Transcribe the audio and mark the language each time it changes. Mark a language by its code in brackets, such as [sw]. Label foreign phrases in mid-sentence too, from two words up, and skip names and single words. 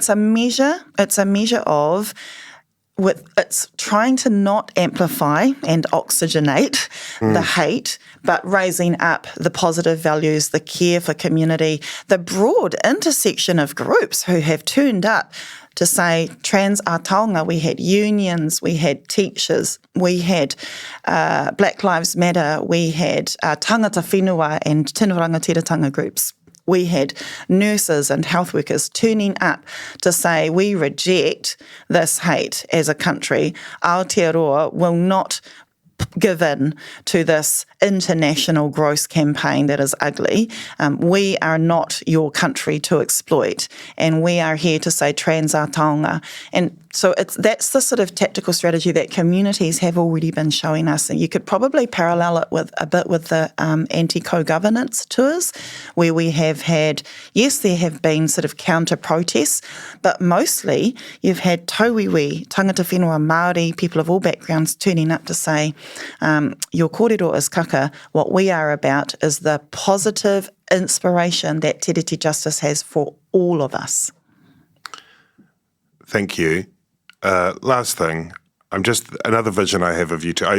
[en] So it's a measure of it's trying to not amplify and oxygenate the hate, but raising up the positive values, the care for community, the broad intersection of groups who have turned up to say trans a taonga. We had unions, we had teachers, we had Black Lives Matter, we had [mi] tangata whenua [en] and [mi] tino rangatiratanga [en] groups. We had nurses and health workers turning up to say we reject this hate as a country. Aotearoa will not give in to this international gross campaign that is ugly. We are not your country to exploit, and we are here to say trans a taonga. And so that's the sort of tactical strategy that communities have already been showing us. And you could probably parallel it with the anti-co-governance tours, where we have had, yes, there have been sort of counter-protests, but mostly you've had [mi] tauiwi, tangata whenua Māori, [en] people of all backgrounds turning up to say, your kōrero is kaka. What we are about is the positive inspiration that Te Reti Justice has for all of us. Thank you. Last thing, another vision I have of you two.